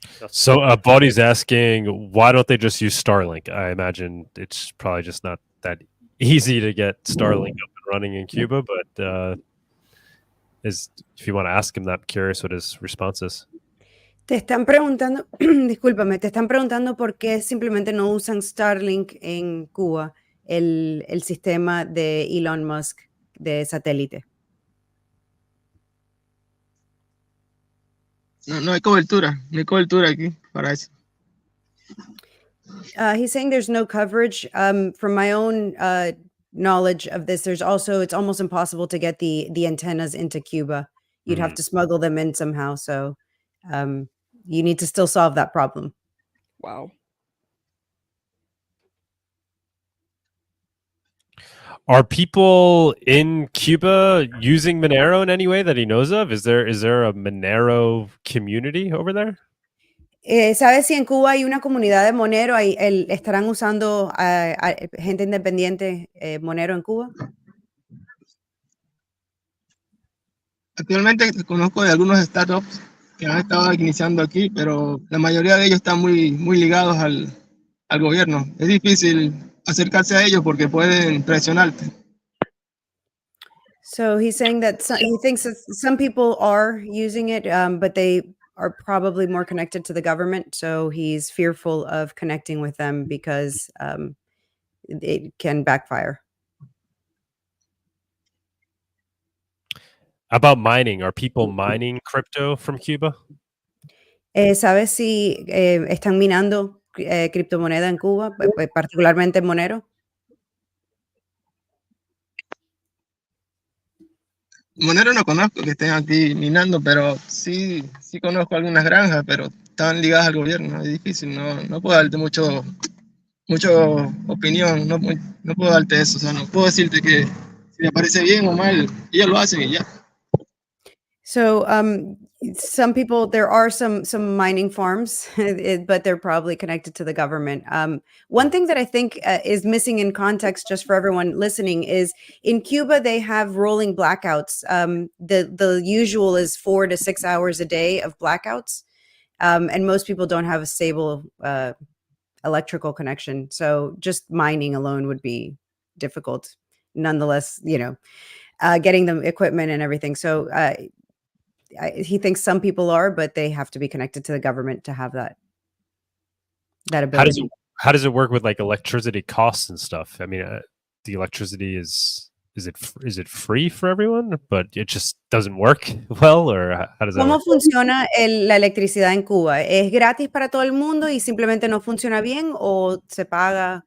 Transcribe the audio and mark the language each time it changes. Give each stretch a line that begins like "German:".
English: So Bawdy's asking, why don't they just use Starlink? I imagine it's probably just not that easy to get Starlink up and running in Cuba, but if you want to ask him that, I'm curious what his response is.
Spanish: Te están preguntando, discúlpame, te están preguntando por qué simplemente no usan Starlink en Cuba, el sistema de Elon Musk de satélite. No hay cobertura aquí para eso.
English: He's saying there's no coverage. From my own knowledge of this, it's almost impossible to get the antennas into Cuba. You'd have to smuggle them in somehow. So you need to still solve that problem. Wow. Are people in Cuba using Monero in any way that he knows of? Is there a Monero community over there?
Spanish: ¿Sabes si en Cuba hay una comunidad de Monero? ¿Estarán usando a gente independiente Monero en Cuba? Actualmente conozco de algunos startups que han estado iniciando aquí, pero la mayoría de ellos están muy ligados al al gobierno. Es difícil acercarse a ellos porque pueden presionarte.
English: So he's saying that he thinks that some people are using it, but they are probably more connected to the government. So he's fearful of connecting with them because it can backfire. About mining, are people mining crypto from Cuba?
Spanish: ¿Sabes si están minando criptomoneda en Cuba, particularmente en Monero? Monero no conozco que estén aquí minando, pero sí conozco algunas granjas, pero están ligadas al gobierno. Es difícil, no puedo darte mucho opinión, no puedo darte eso. O sea, no puedo decirte que si me parece bien o mal, ellos lo hacen y ya.
English: So some people, there are some mining farms, but they're probably connected to the government. One thing that I think is missing in context, just for everyone listening, is in Cuba they have rolling blackouts. The usual is 4 to 6 hours a day of blackouts, and most people don't have a stable electrical connection. So just mining alone would be difficult. Nonetheless, getting the equipment and everything. So he thinks some people are, but they have to be connected to the government to have that ability. How does it work with like electricity costs and stuff? I mean, the electricity is it free for everyone, but it just doesn't work well, or how does that
Spanish: ¿Cómo
English: work?
Spanish: funciona la electricidad en Cuba? ¿Es gratis para todo el mundo y simplemente no funciona bien o se paga?